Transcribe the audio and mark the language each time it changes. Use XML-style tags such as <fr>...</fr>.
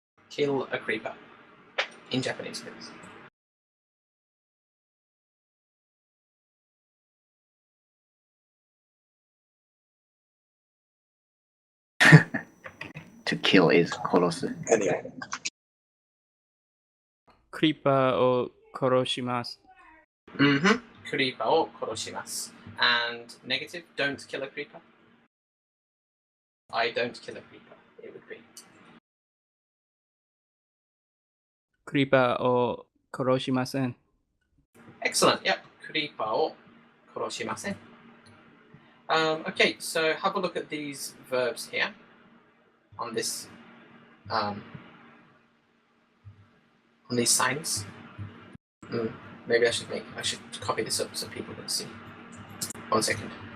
<en>Kill a creeper. In Japanese, please. To kill is</en> <ja>殺す。</ja> <en>Anyway.</en> <ja>クリーパーを殺します。 Mm-hmm. Creeper を殺します。</ja> <en>And negative, don't kill a creeper. I don't kill a creeper. It would be.</en> <ja>クリーパーを殺しません。</ja> <en>Excellent. Yep.</en> <ja>Creeper を殺しません.</ja> <en>Okay, so have a look at these verbs here on this on these signs. Maybe I should copy this up so people can see. 1 second.</en>